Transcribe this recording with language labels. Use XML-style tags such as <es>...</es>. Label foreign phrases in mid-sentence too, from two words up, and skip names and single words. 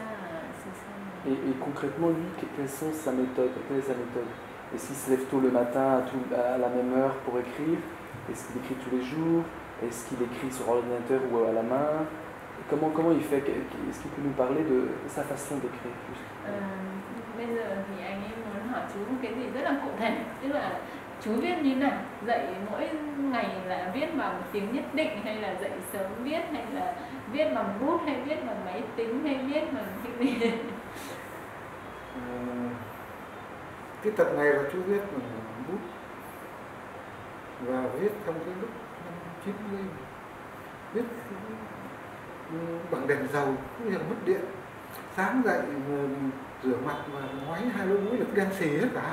<fr>Et concrètement, lui, quelle est sa méthode? Est-ce qu'il se lève tôt le matin à la même heure pour écrire? Est-ce qu'il écrit tous les jours? Est-ce qu'il écrit sur ordinateur ou à la main? Comment il fait? Est-ce qu'il peut nous parler de sa façon d'écrire?</fr> <vi>Bây giờ thì anh ấy muốn hỏi chú cái gì rất là cụ thể, tức là chú viết như nào, dậy mỗi ngày là viết vào một tiếng nhất định, hay là dậy sớm viết, hay là viết bằng bút, hay viết bằng máy tính, hay viết bằng cái gì? Cái tập này là chú viết bằng bút và viết trong cái lúc năm 90, viết bằng đèn dầu, cũng như là mất điện, sáng dậy rửa mặt và ngoáy hai lỗ mũi là đen xì hết cả.</vi>